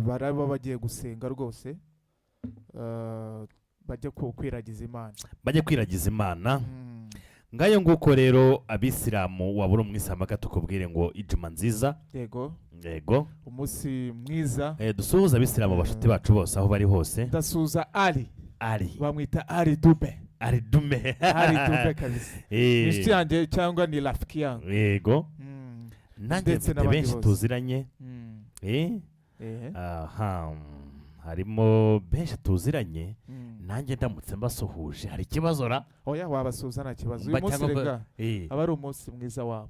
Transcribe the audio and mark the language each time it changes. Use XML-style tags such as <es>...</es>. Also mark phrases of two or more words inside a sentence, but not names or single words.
<rw>baraba bagiye gusenga rwose bajye kwiragiza Imana ngayo nguko rero abisilamu wabura umwisilamu akatukubwire ngo ijuma nziza yego umunsi mwiza dusuhuza abisilamu bashuti bacu bose aho bari hose ndasuhuza Ali Ali bamwita Ali Dube ari dume ari dume kabisa Eh, inshuti yanjye cyangwa ni</rw> <sw>rafiki yangu.</sw> <rw>yego nanjye Ndetse mfite n'abandi benshi bose. tuziranye aha harimo benshi tuziranye nanjye ndamutse mbasuhuje hari ikibazo ra oya wabasuhuza nta kibazo Mba uyu munsi cyangwa rega eh aba ari umunsi mwiza wabo.</rw>